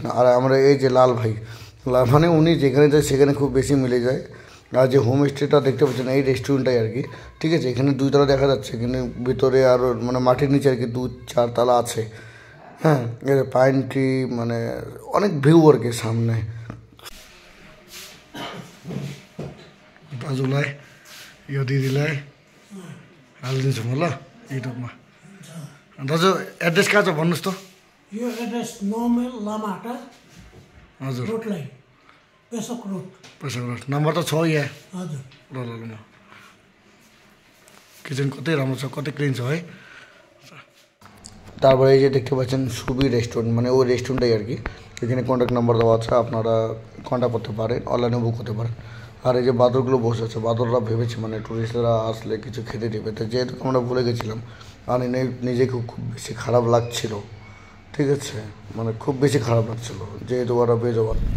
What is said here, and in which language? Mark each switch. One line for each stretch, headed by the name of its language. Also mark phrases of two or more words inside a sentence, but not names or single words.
Bangla: আর আমরা এই যে লাল ভাই, মানে উনি যেখানে যায় সেখানে খুব বেশি মিলে যায়। আর যে হোমস্টেটা দেখতে পাচ্ছেন এই রেস্টুরেন্টটাই আর কি, ঠিক আছে। এখানে 2 তলা দেখা যাচ্ছে, এখানে ভিতরে আরও মানে মাটির নিচে আর কি 2-4 তলা আছে। হ্যাঁ, এর
English: pine tree,
Bangla: মানে অনেক ভিউ আর কি সামনে।
Nepali: दाजुलाई यो दिदीलाई हालिदिन्छु म ल युट्युबमा। दाजु एड्रेस कहाँ छ भन्नुहोस् त। यो एड्रेस 9 माइल लामाहाटा हजुर, रोड लाइन, पेसोक रोड। पैसा रोड नम्बर त छ यहाँ। हजुर, ल ल ल, म किचन कतै राम्रो छ, कतै क्लिन छ है।
Bangla: তারপরে এই যে দেখতে পাচ্ছেন সুবি রেস্টুরেন্ট, মানে ওই রেস্টুরেন্টটাই আর কি। এখানে
English: contact number
Bangla: দেওয়া আছে, আপনারা কন্ট্যাক্ট করতে পারেন, অনলাইনে বুক করতে পারেন। আর এই যে বাদরগুলো বসে আছে, বাদররা ভেবেছে মানে টুরিস্টরা আসলে কিছু খেতে দেবে, তো যেহেতু আমরা ভুলে গেছিলাম। আর নিজেকে খুব বেশি খারাপ লাগছিল, ঠিক আছে, মানে খুব বেশি খারাপ লাগছিল যেহেতু ওরা বেজবার